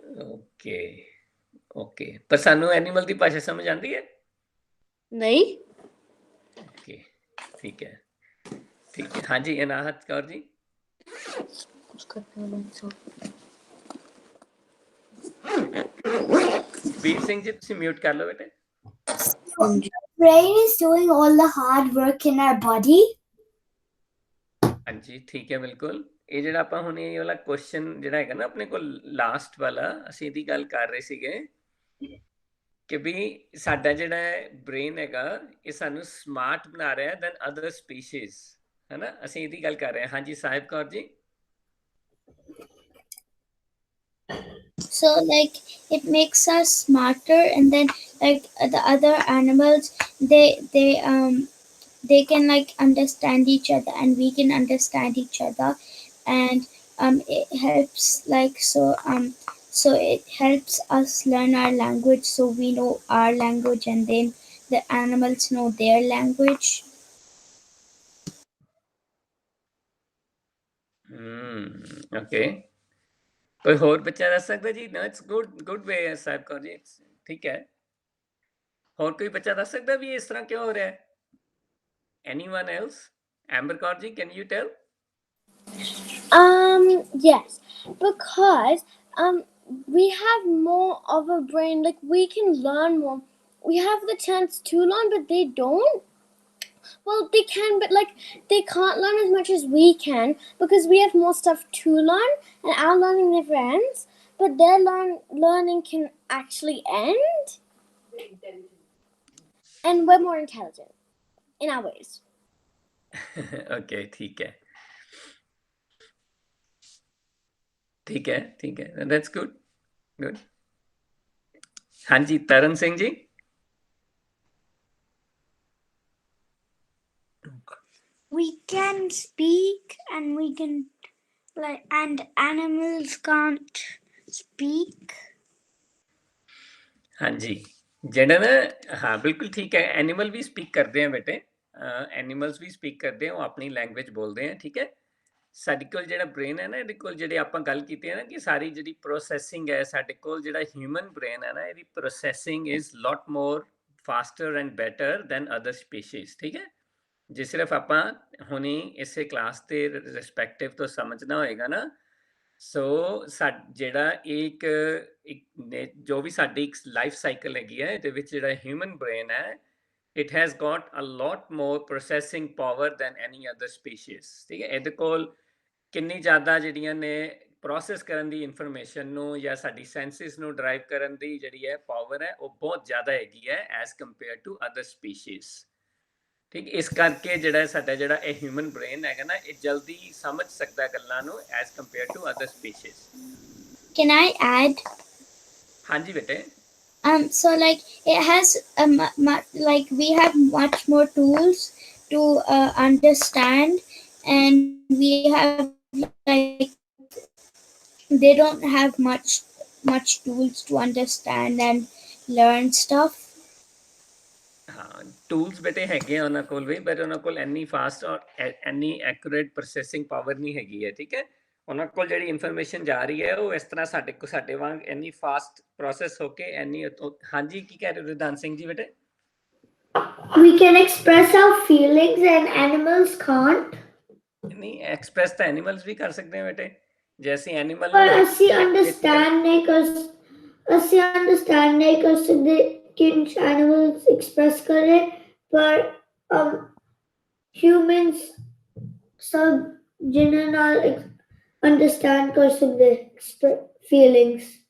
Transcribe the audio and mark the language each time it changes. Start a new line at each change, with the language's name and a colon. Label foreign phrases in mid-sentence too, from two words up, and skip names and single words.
Punjabi: ਓਕੇ ਓਕੇ, ਪਰ ਸਾਨੂੰ ਐਨੀਮਲ ਦੀ ਭਾਸ਼ਾ ਸਮਝ ਆਉਂਦੀ ਹੈ? ਨਹੀਂ। ਓਕੇ ਠੀਕ ਹੈ ਠੀਕ ਹੈ। ਹਾਂਜੀ ਅਨਾਹਤ ਕੌਰ ਜੀ। ਵੀਰ ਸਿੰਘ ਜੀ ਤੁਸੀਂ ਮਿਊਟ ਕਰ ਲਓ ਬੇਟੇ।
English: Brain is doing all the hard work in our body.
Punjabi: ਹਾਂਜੀ ਠੀਕ ਹੈ ਬਿਲਕੁਲ। ਇਹ ਜਿਹੜਾ ਆਪਾਂ ਹੁਣ ਇਹ ਵਾਲਾ ਕੁਐਸਚਨ ਜਿਹੜਾ ਹੈਗਾ ਨਾ ਆਪਣੇ ਕੋਲ ਲਾਸਟ ਵਾਲਾ, ਅਸੀਂ ਇਹਦੀ ਗੱਲ ਕਰ ਰਹੇ ਸੀਗੇ ਕਿ ਵੀ ਸਾਡਾ ਜਿਹੜਾ ਬ੍ਰੇਨ ਹੈਗਾ ਇਹ ਸਾਨੂੰ ਸਮਾਰਟ ਬਣਾ ਰਿਹਾ
English: than other species,
Punjabi: ਹੈ ਨਾ, ਅਸੀਂ ਇਹਦੀ ਗੱਲ ਕਰ ਰਹੇ ਹਾਂ। ਹਾਂਜੀ ਸਾਹਿਬ ਕੌਰ ਜੀ।
English: So like it makes us smarter, and then like the other animals, they can like understand each other, and we can understand each other, and it helps like so it helps us learn our language, so we know our language, and then the animals know their language.
Punjabi: ਓਕੇ, ਕੋਈ ਹੋਰ ਬੱਚਾ ਦੱਸ ਸਕਦਾ ਜੀ? ਨਾ
English: it's good way
Punjabi: ਹੈ ਸਾਹਿਬ ਕੌਰ ਜੀ, ਠੀਕ ਹੈ। ਹੋਰ ਕੋਈ ਬੱਚਾ ਦੱਸ ਸਕਦਾ ਵੀ ਇਸ ਤਰ੍ਹਾਂ ਕਿਉਂ ਹੋ ਰਿਹਾ ਹੈ?
English: anyone else? ਐਂਬਰ ਕੌਰ ਜੀ, can you tell? Yes, because we have more of a brain, like we can learn more. We have the chance to learn, but they don't. Well, they can, but like they can't learn as much as we can because we have more stuff to learn, and our learning never ends. But their learning can actually end, and we're more intelligent in our ways.
Punjabi: ਓਕੇ ਠੀਕ ਹੈ ਠੀਕ ਹੈ ਠੀਕ ਹੈ,
English: that's good good.
Punjabi: ਹਾਂਜੀ ਤਰਨ ਸਿੰਘ ਜੀ।
English: We can speak, and we can and animals can't speak.
Punjabi: ਹਾਂਜੀ ਜਿਹੜਾ ਨਾ, ਹਾਂ ਬਿਲਕੁਲ ਠੀਕ ਹੈ, ਐਨੀਮਲ ਵੀ ਸਪੀਕ ਕਰਦੇ ਆ ਬੇਟੇ, ਐਨੀਮਲਸ ਵੀ ਸਪੀਕ ਕਰਦੇ ਆ, ਉਹ ਆਪਣੀ ਲੈਂਗੁਏਜ ਬੋਲਦੇ ਆ, ਠੀਕ ਹੈ। ਸਾਡੇ ਕੋਲ ਜਿਹੜਾ ਬ੍ਰੇਨ ਹੈ ਨਾ, ਇਹਦੇ ਕੋਲ ਜਿਹੜੇ ਆਪਾਂ ਗੱਲ ਕੀਤੀ ਹੈ ਨਾ ਕਿ ਸਾਰੀ ਜਿਹੜੀ ਪ੍ਰੋਸੈਸਿੰਗ ਹੈ ਸਾਡੇ ਕੋਲ, ਜਿਹੜਾ
English: human brain
Punjabi: ਹੈ ਨਾ, ਇਹਦੀ ਪ੍ਰੋਸੈਸਿੰਗ
English: is lot more faster and better than other species,
Punjabi: ਠੀਕ ਹੈ। ਜੇ ਸਿਰਫ ਆਪਾਂ ਹੁਣੀ ਇਸੇ ਕਲਾਸ ਦੇ ਰਿਸਪੈਕਟਿਵ ਤੋਂ ਸਮਝਣਾ ਹੋਏਗਾ ਨਾ, ਸੋ ਜਿਹੜਾ ਇੱਕ ਜੋ ਵੀ ਸਾਡੀ ਇੱਕ
English: life cycle
Punjabi: ਹੈਗੀ ਹੈ, ਇਹਦੇ ਵਿੱਚ ਜਿਹੜਾ
English: human brain
Punjabi: ਹੈ,
English: it has got a lot more processing power than any other species,
Punjabi: ਠੀਕ ਹੈ। ਇਹਦੇ ਕੋਲ ਕਿੰਨੀ ਜ਼ਿਆਦਾ ਜਿਹੜੀਆਂ ਨੇ ਪ੍ਰੋਸੈਸ ਕਰਨ ਦੀ ਇਨਫੋਰਮੇਸ਼ਨ ਨੂੰ ਜਾਂ ਸਾਡੀ ਸੈਂਸਿਸ ਨੂੰ ਡਰਾਈਵ ਕਰਨ ਦੀ ਜਿਹੜੀ ਹੈ ਪਾਵਰ ਹੈ, ਉਹ ਬਹੁਤ ਜ਼ਿਆਦਾ ਹੈਗੀ ਹੈ
English: as compare to other species,
Punjabi: ਠੀਕ। ਇਸ ਕਰਕੇ ਜਿਹੜਾ ਸਾਡਾ ਜਿਹੜਾ ਇਹ
English: human brain
Punjabi: ਹੈਗਾ ਨਾ, ਇਹ ਜਲਦੀ ਸਮਝ ਸਕਦਾ ਗੱਲਾਂ ਨੂੰ
English: as compare to other species. Can I add?
Punjabi: ਹਾਂਜੀ ਬੇਟੇ।
English: So like it has like we have much more tools to understand, and we have like they don't have much tools to understand and learn stuff.
Punjabi: ਹਾਂ ਟੂਲਸ ਬੇਟੇ ਹੈਗੇ ਆ ਉਹਨਾਂ ਕੋਲ ਵੀ, ਬਟ ਉਹਨਾਂ ਕੋਲ ਇੰਨੀ ਫਾਸਟ ਔਰ ਇੰਨੀ ਐਕੂਰੇਟ
English: processing power
Punjabi: ਨਹੀਂ ਹੈਗੀ ਹੈ, ਠੀਕ ਹੈ। ਉਹਨਾਂ ਕੋਲ ਜਿਹੜੀ ਇਨਫੋਰਮੇਸ਼ਨ ਜਾ ਰਹੀ ਹੈ ਉਹ ਇਸ ਤਰ੍ਹਾਂ ਸਾਡੇ ਵਾਂਗ ਇੰਨੀ ਫਾਸਟ ਪ੍ਰੋਸੈਸ ਹੋ ਕੇ ਇੰਨੀ। ਹਾਂਜੀ ਕੀ ਕਹਿ ਰਹੇ ਹੋ ਰਿਦਾਨ ਸਿੰਘ ਜੀ ਬੇਟੇ?
English: We can express our feelings and animals can't.
Punjabi: ਨਹੀਂ, ਐਕਸਪ੍ਰੈਸ ਤਾਂ ਐਨੀਮਲਸ ਵੀ ਕਰ ਸਕਦੇ ਆ ਬੇਟੇ, ਜੇ ਅਸੀਂ ਐਨੀਮਲ ਪਰ ਅਸੀਂ ਅੰਡਰਸਟੈਂਡ ਨਹੀਂ ਕਰ ਸਕਦੇ ਕਿ ਐਨੀਮਲਸ ਐਕਸਪ੍ਰੈਸ ਕਰੇ, ਪਰ ਹਿਊਮਨਸ ਸਭ ਜਿਨ੍ਹਾਂ ਨਾਲ ਅੰਡਰਸਟੈਂਡ ਕਰ ਸਕਦੇ ਫੀਲਿੰਗਸ।